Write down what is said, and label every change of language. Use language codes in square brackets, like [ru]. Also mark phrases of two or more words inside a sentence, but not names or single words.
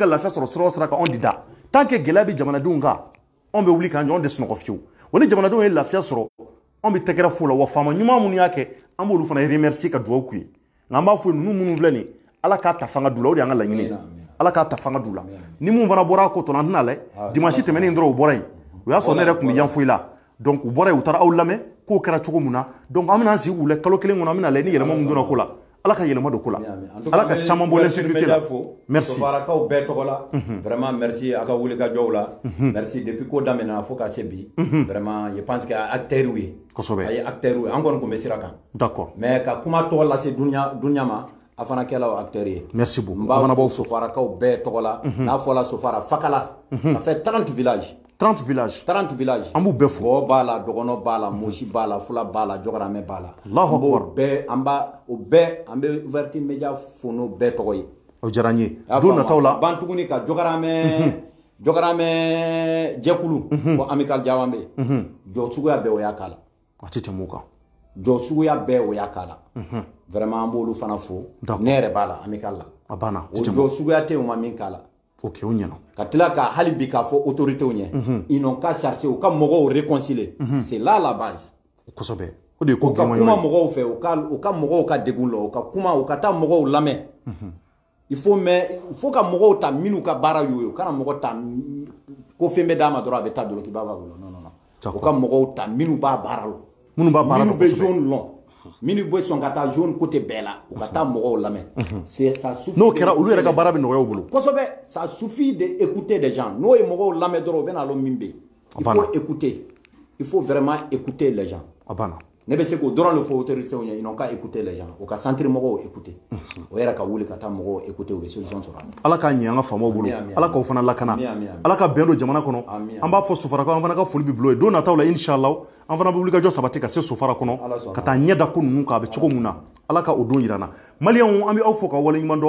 [bm] lafiya sɔrɔ sira o sira kan anw de da [fr] tant que [bm] gɛlɛya bɛ jamanadenw kan anw bɛ wuli k'an jɔ anw tɛ sunɔgɔ fiyewu wa ni jamanadenw ye lafiya sɔrɔ anw bɛ tɛgɛrɛ f'u la wa faama ɲuman minnu y'a kɛ an b'olu fana remercier ka duwawu k'u ye nka an b'a fɔ ninnu minnu filɛ nin ala k'a ta fanga d'u la o de y'an ka laɲini ye ala k'a ta fanga d'u la ni mun fana bɔra a ko tɔnɔ an tɛna lajɛ dimanche tɛmɛnen dɔrɔn u bɔra yen o y'a sɔrɔ ne yɛrɛ tun bɛ yan foyi la donc u bɔra yen u taara aw lamɛn k'o kɛra cogo min na donc an bɛna an sigi k'u lajɛ kalo kelen kɔnɔ an bɛna lajɛ ni yɛlɛma min donna ko la ala ka yɛlɛma don ko la ala ka caman bɔ l'insécurité la merci sofarakaw bɛɛ tɔgɔ la vraiment merci a ka wuli ka jɔw la merci depuis ko daminɛna fo ka se bi [fr] vraiment je pense que [bm] acteurs ye kosɛbɛ a ye acteurs ye an kɔni tun bɛ sira kan [fr] d'accord [bm] mais ka kuma tɔgɔ lase dunya ma a fana kɛla acteurs ye [fr] merci beaucoup [bm] n b'a fɔ sofarakaw bɛɛ tɔgɔ la n'a fɔla sofara fakala [fr] ça fait 30 villages [bm] 30 villages an b'u bɛɛ fo bɔ b'a la dɔgɔnɔ b'a la mosi b'a la fula b'a la jɔgɔramɛ b'a la [ar] Allahu Akbar [bm] an bɛ [fr] ouverture média [bm] fo n'o bɛɛ tɔgɔ ye o diyara n ye don nataw la ban tuguni ka jɔgɔramɛ jɛkulu ko amical Diawan bɛ yen jɔ suguya bɛɛ o y'a k'a la a tɛ tɛmɛ o kan jɔ suguya bɛɛ o y'a k'a la vraiment an b'olu fana fo ne yɛrɛ b'a la amical la a banna o jɔ suguya tɛ yen o ma min k'a la ok o ɲɛna ka tila ka hali bi k'a fɔ autorités ɲɛ [fr] ils n'ont qu'à chercher [bm] u ka mɔgɔw réconcilier [fr] c'est là la base [bm] kosɛbɛ o de ye ko u ka kuma mɔgɔw fɛ u ka mɔgɔw ka degun la u ka kuma u ka taa mɔgɔw lamɛn [fr] il faut [bm] ka mɔgɔw ta minnu ka baara y'o ye u kana mɔgɔ ta ko fɛn bɛ d'a ma dɔrɔn a bɛ taa dolokiba b'a bolo non u ka mɔgɔw ta minnu b'a baara la minnu bɛ zone lɔn mini boy son ka taa jaune côté bɛɛ la u ka taa mɔgɔw lamɛn [fr] c'est ça suffit [bm] n'o kɛra olu yɛrɛ ka baara bɛ nɔgɔya u bolo kosɛbɛ [fr] ça suffit d'écouter des gens [bm] n'o ye mɔgɔw lamɛn dɔrɔn u bɛna lɔn min bɛ yen [fr] il faut écouter il faut vraiment écouter les gens [bm] a banna ne bɛ se k'o dɔrɔn de fɔ autorités ɲɛ [fr] ils n'ont qu'à écouter les gens [bm] u ka centre mɔgɔw écouter o yɛrɛ ka wuli ka taa mɔgɔw écouter u bɛ solution sɔrɔ ala k'a ɲɛ an ka faamaw bolo ala k'aw fana lakana ala ka bɛn don jamana kɔnɔ an b'a fɔ sofarakaw an fana ka foli bɛ bilo ye don nataw la inshallah an fana bɛ wuli ka jɔ sabati ka se sofara kɔnɔ ka taa ɲɛ da ko ninnu kan a bɛ cogo min na ala ka o don yira na maliyɛnw an bɛ aw fɔ ka waleɲuman dɔn